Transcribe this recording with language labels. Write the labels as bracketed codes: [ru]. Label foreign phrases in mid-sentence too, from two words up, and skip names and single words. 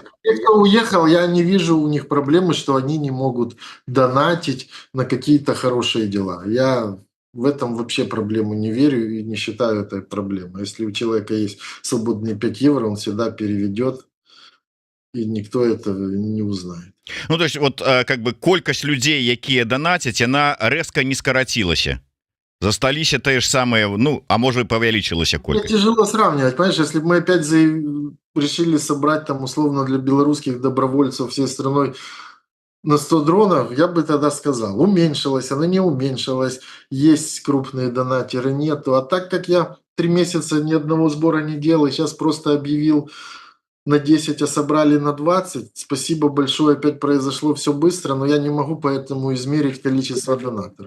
[ru] те, кто уехал, я не вижу у них проблемы, что они не могут донатить на какие-то хорошие дела. Я в этом вообще проблему не верю и не считаю это проблемой. Если у человека есть свободные 5 евро, он всегда переведет, и никто этого не узнает. ну то есть вот как бы [be] колькасць людзей якія данацяць яна рэзка не скарацілася, засталіся тыя ж самыя, ну а можа і павялічылася [ru] Мне колькасць. тяжело сравнивать, понимаешь, если бы мы опять решили собрать там условно для белорусских добровольцев всей страной на 100 дронов, я бы тогда сказал, уменьшилась, она не уменьшилась, есть крупные донатеры, нету. А так как я 3 месяца ни одного сбора не делал, и сейчас просто объявил на 10, а собрали на 20, спасибо большое, опять произошло все быстро, но я не могу поэтому измерить количество донаторов.